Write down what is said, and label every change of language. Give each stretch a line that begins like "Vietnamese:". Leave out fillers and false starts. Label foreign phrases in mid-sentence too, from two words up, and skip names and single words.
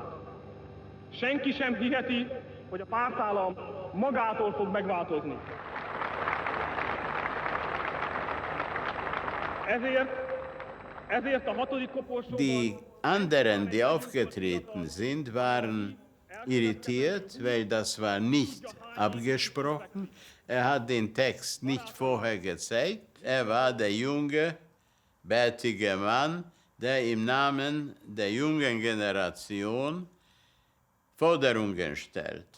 Hungarian: Senki sem hiheti, hogy a pártállam magától fog megváltozni. Ezért a hatodik koporsóban...
German: Die anderen, die aufgetreten sind, waren irritiert, weil das war nicht abgesprochen. Er hat den Text nicht vorher gezeigt. Er war der junge, bärtige Mann, der im Namen der jungen Generation Forderungen stellt.